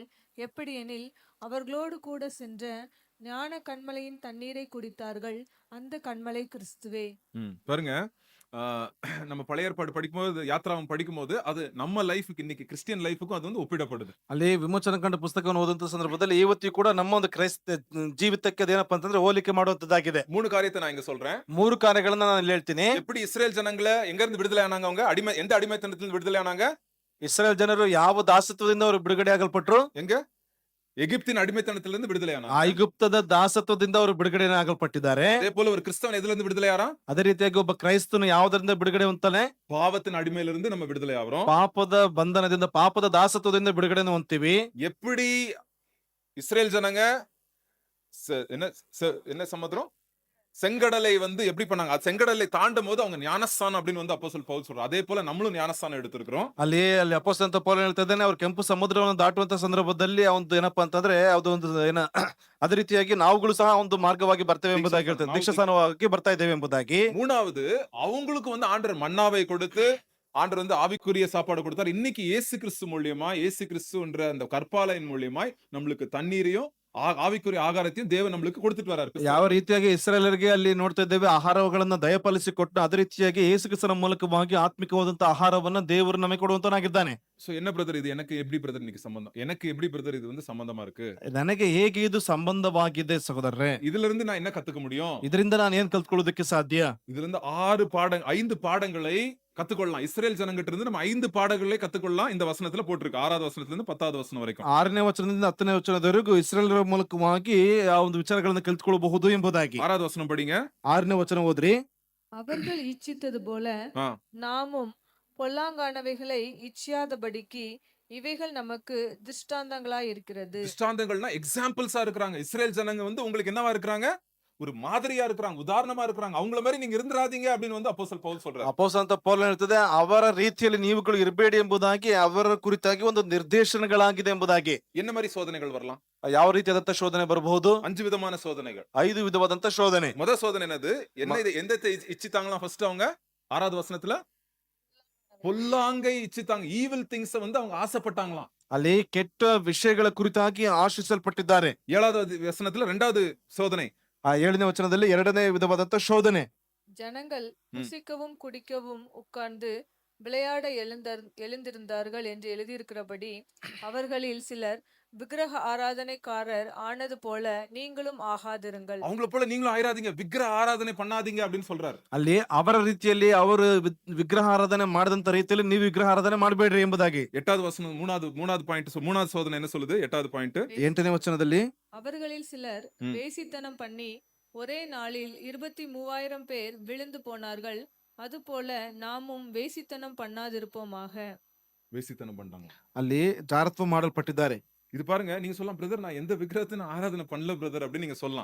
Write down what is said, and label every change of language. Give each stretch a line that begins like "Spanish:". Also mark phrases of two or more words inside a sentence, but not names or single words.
Tamil: எப்படியெனில் அவர்களோடு கூட சென்ற ஞான கண்மலையின் தண்ணீரை குடித்தார்கள், அந்த கண்மலை கிறிஸ்துவே. பாருங்க, நம்ம பழைய ஏற்பாடு படிக்கும்போது, யாத்ராவும் படிக்கும்போது, அது நம்ம லைஃப்க்கு, இன்னைக்கு கிறிஸ்டியன் லைஃப்க்கும் அது வந்து ஒப்பிடப்படுது.
Kannada: ಅಲ್ಲಿ ವಿಮೋಚನಕಾಂಡ ಪುಸ್ತಕವನ್ನು ಓದುವಂತ ಸಂದರ್ಭದಲ್ಲಿ ಇವತ್ತು ಕೂಡ ನಮ್ಮ ಒಂದು ಕ್ರೈಸ್ತ ಜೀವಿತಕ್ಕೆ ಅದೇನಪ್ಪ ಅಂತಂದ್ರೆ ಹೋಲಿಕೆ ಮಾಡುವಂತದ್ದಾಗಿದೆ.
Tamil: 3 காரியத்தை நான் இங்க சொல்றேன்.
Kannada: 3 ಕಾರ್ಯಗಳನ್ನ ನಾನು ಇಲ್ಲಿ ಹೇಳ್ತೀನಿ.
Tamil: எப்படி இஸ்ரேல் ஜனங்களை எங்க இருந்து விடுதலை ஆனாங்க, அவங்க எந்த அடிமைத்தனத்துல விடுதலை ஆனாங்க,
Kannada: ಇಸ್ರಾಯೇಲ್ ಜನರು ಯಾವ ದಾಸತ್ವದಿಂದ ಅವರು ಬಿಡುಗಡೆ ಆಗಲ್ಪಟ್ರು?
Tamil: எங்க? எகிப்தின் அடிமைத்தனத்திலிருந்து விடுதலையானாங்க.
Kannada: ಐಗುಪ್ತದ ದಾಸತ್ವದಿಂದ ಅವರು ಬಿಡುಗಡೆ ಆಗಲ್ಪಟ್ಟಿದ್ದಾರೆ.
Tamil: அதே போல ஒரு கிறிஸ்தவன் எதுல இருந்து விடுதலையாறான்?
Kannada: ಅದೇ ರೀತಿಯಾಗಿ ಒಬ್ಬ ಕ್ರೈಸ್ತನು ಯಾವುದರಿಂದ ಬಿಡುಗಡೆ ಹೊಂದ್ತಾನೆ?
Tamil: பாவத்தின் அடிமையிலிருந்து நம்ம விடுதலை ஆகிறோம்.
Kannada: ಪಾಪದ ಬಂಧನದಿಂದ, ಪಾಪದ ದಾಸತ್ವದಿಂದ ಬಿಡುಗಡೆ ಹೊಂದ್ತೀವಿ.
Tamil: எப்படி இஸ்ரேல் ஜனங்க என்ன சமுத்திரம் செங்கடலை வந்து எப்படி பண்ணாங்க? செங்கடலை தாண்டும் போது அவங்க ஞானஸ்தானம் அப்படின்னு வந்து அப்போஸ்தலன் பவுல் சொல்றார். அதே போல நம்மளும் ஞானஸ்தானம் எடுத்திருக்கிறோம்.
Kannada: ಅಲ್ಲಿ ಅಪೊಸ್ತಲ ಪೌಲ ಹೇಳ್ತಾ ಇದ್ದಾನೆ, ಅವ್ರು ಕೆಂಪು ಸಮುದ್ರವನ್ನು ದಾಟುವಂತ ಸಂದರ್ಭದಲ್ಲಿ ಒಂದು ಏನಪ್ಪಾ ಅಂತಂದ್ರೆ ಅದೊಂದು ಅದೇ ರೀತಿಯಾಗಿ ನಾವುಗಳು ಸಹ ಒಂದು ಮಾರ್ಗವಾಗಿ ಬರ್ತೇವೆ ಎಂಬುದಾಗಿ ಹೇಳ್ತಾರೆ. ದೀಕ್ಷಾಸ್ನಾನವಾಗಿ ಬರ್ತಾ ಇದ್ದೇವೆ ಎಂಬುದಾಗಿ.
Tamil: மூணாவது, அவங்களுக்கு வந்து ஆண்டவர் மன்னாவை கொடுத்து ஆண்டவர் வந்து ஆவிக்குரிய சாப்பாடு கொடுத்தார். இன்னைக்கு இயேசு கிறிஸ்து மூலியமா, இயேசு கிறிஸ்துன்ற அந்த கற்பாலையின் மூலியமாய் நம்மளுக்கு தண்ணீரையும் ஆவிக்குரிய ஆகாரத்தையும் தேவன் நம்மளுக்கு கொடுத்துட்டு வராரு.
Kannada: ಯಾವ ರೀತಿಯಾಗಿ ಇಸ್ರಾಯೇಲರಿಗೆ ಅಲ್ಲಿ ನೋಡ್ತಾ ಇದ್ದೇವೆ ಆಹಾರಗಳನ್ನ ದಯಪಾಲಿಸಿ ಕೊಟ್ಟು, ಅದೇ ರೀತಿಯಾಗಿ ಯೇಸು ಕ್ರಿಸ್ತನ ಮೂಲಕವಾಗಿ ಆತ್ಮಿಕವಾದಂತಹ ಆಹಾರವನ್ನ ದೇವರು ನಮಗೆ ಕೊಡುವಂತನಾಗಿದ್ದಾನೆ.
Tamil: சோ என்ன பிரதர் இது எனக்கு எப்படி பிரதர் இன்னைக்கு சம்பந்தம்? எனக்கு எப்படி பிரதர் இது வந்து சம்பந்தமா இருக்கு?
Kannada: ನನಗೆ ಹೇಗೆ ಇದು ಸಂಬಂಧವಾಗಿದೆ ಸಹೋದರರೇ?
Tamil: இதுல இருந்து நான் என்ன கத்துக்க முடியும்?
Kannada: ಇದರಿಂದ ನಾನು ಏನ್ ಕಲ್ತ್ಕೊಳ್ಳೋದಕ್ಕೆ ಸಾಧ್ಯ?
Tamil: இதுல இருந்து 5 பாடங்களை கத்துக்கொள்ளலாம். இஸ்ரேல் ஜனங்கிட்ட இருந்து நம்ம 5 பாடங்களை கத்துக்கொள்ளலாம். இந்த வசனத்துல போட்டிருக்கு. 6வது வசனத்துல இருந்து 10வது
Kannada: ವಚನ ವರೆಗೂ. 6ನೇ ವಚನದಿಂದ 10ನೇ ವಚನದವರೆಗೂ ಇಸ್ರಾಯೇಲರ ಮೂಲಕವಾಗಿ ಆ ಒಂದು ವಿಚಾರಗಳನ್ನು ಕಲ್ತ್ಕೊಳ್ಳಬಹುದು ಎಂಬುದಾಗಿ.
Tamil: 6வது வசனம் படிங்க.
Kannada: 6ನೇ ವಚನ ಓದ್ರಿ.
Tamil: அவர்கள் இச்சித்தது போல ஆ. நாமும் பொல்லாங்கானவைகளை இச்சியாதபடிக்கு இவைகள் நமக்கு திருஷ்டாந்தங்களாய் இருக்கிறது. திருஷ்டாந்தங்கள்னா எக்ஸாம்பிள்ஸா இருக்கிறாங்க. இஸ்ரேல் ஜனங்க வந்து உங்களுக்கு என்னவா இருக்கிறாங்க? ஒரு மாதிரியா இருக்கிறாங்க, உதாரணமா இருக்கிறாங்க. அவங்கள மாதிரி நீங்க இருந்துராதீங்க அப்படின்னு வந்து அப்போஸ்தலன் ಪೌಲ್ சொல்றாரு.
Kannada: ಅಪೊಸ್ತಲ ಪೌಲ ಹೇಳ್ತದೆ, ಅವರ ರೀತಿಯಲ್ಲಿ ನೀವುಗಳು ಇರಬೇಡಿ ಎಂಬುದಾಗಿ, ಅವರ ಕುರಿತಾಗಿ ಒಂದು ನಿರ್ದೇಶನಗಳಾಗಿದೆ ಎಂಬುದಾಗಿ.
Tamil: என்ன மாதிரி சோதனைகள் வரலாம்?
Kannada: ಯಾವ ರೀತಿಯಾದಂತ ಶೋಧನೆ ಬರಬಹುದು?
Tamil: 5 விதமான சோதனைகள்.
Kannada: 5 ವಿಧವಾದಂತ ಶೋಧನೆ.
Tamil: முதல் சோதனை என்னது? எந்த இச்சித்தாங்களாம்? ஃபர்ஸ்ட் அவங்க 6வது வசனத்துல பொல்லாங்கை இச்சித்தாங்க.
English: evil things
Tamil: வந்து அவங்க ஆசைப்பட்டாங்களாம்.
Kannada: ಅಲ್ಲಿ ಕೆಟ್ಟ ವಿಷಯಗಳ ಕುರಿತಾಗಿ ಆಶಿಸಲ್ಪಟ್ಟಿದ್ದಾರೆ.
Tamil: 7வது வசனத்துல 2வது சோதனை.
Kannada: ಆ 7ನೇ ವಚನದಲ್ಲಿ 2ನೇ ವಿಧವಾದಂತ ಶೋಧನೆ.
Tamil: ஜனங்கள் புசிக்கவும் குடிக்கவும் உட்கார்ந்து விளையாட எழுந்திருந்தார்கள் என்று எழுதியிருக்கிறபடி அவர்களில் சிலர் விக்கிரக ஆராதனைக்காரர் ஆனது போல நீங்களும் ஆகாதிருங்கள். அவங்கள போல நீங்களும் ஆயிராதீங்க, விக்கிரக ஆராதனை பண்ணாதீங்க அப்படின்னு சொல்றாரு.
Kannada: ಅಲ್ಲಿ ಅವರ ರೀತಿಯಲ್ಲಿ ಅವರು ವಿಗ್ರಹ ಆರಾಧನೆ ಮಾಡದಂತ ರೀತಿಯಲ್ಲಿ ನೀವು ವಿಗ್ರಹ ಆರಾಧನೆ ಮಾಡಬೇಡ್ರಿ ಎಂಬುದಾಗಿ.
Tamil: 8வது வசனம் 3வது பாயிண்ட். 3வது சோதனை என்ன சொல்லுது? 8வது பாயிண்ட்.
Kannada: 8ನೇ ವಚನದಲ್ಲಿ
Tamil: அவர்களில் சிலர் வேசித்தனம் பண்ணி ஒரே நாளில் 23,000 பேர் விழுந்து போனார்கள். அதுபோல நாமும் வேசித்தனம் பண்ணாதிருப்போமாக. வேசித்தனம் பண்ணாங்க.
Kannada: ಅಲ್ಲಿ ಜಾರತ್ವ ಮಾಡಲ್ಪಟ್ಟಿದ್ದಾರೆ.
Tamil: இது பாருங்க, நீங்க சொல்லலாம், பிரதர் நான் எந்த விக்கிரகத்தையும் ஆராதனை பண்ணல பிரதர் அப்படின்னு நீங்க சொல்லலாம்.